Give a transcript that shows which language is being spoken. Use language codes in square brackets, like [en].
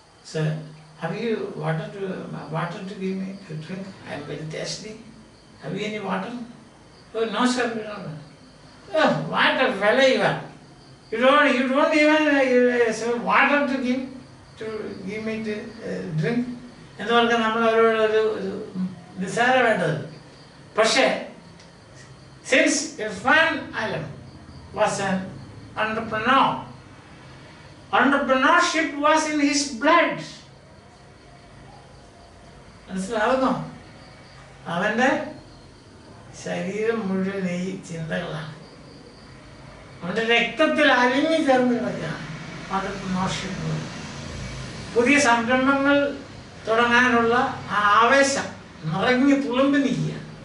[en] Sir, have you water to give me to drink? I am very thirsty. Have you any water? Oh no sir, we don't know. Oh, what a fellow you are. You don't even say water to give me to drink. [ml] എന്തുകൊണ്ട് നമ്മൾ അവരോട് ഒരു നിസ്സാരമായിട്ടത്. പക്ഷേ [en] since Irfan Alam was an entrepreneur, entrepreneurship was in his blood. [ml] മനസ്സിലാവുന്നോ? അവൻ്റെ ശരീരം മുഴുവൻ ഈ ചിന്തകളാണ്, അവൻ്റെ രക്തത്തിൽ അലിഞ്ഞു ചേർന്ന് കിടക്കുകയാണ് entrepreneurship. പുതിയ സംരംഭങ്ങൾ തുടങ്ങാനുള്ള ആ ആവേശം നിറഞ്ഞു തുളുമ്പി നിൽക്കുക.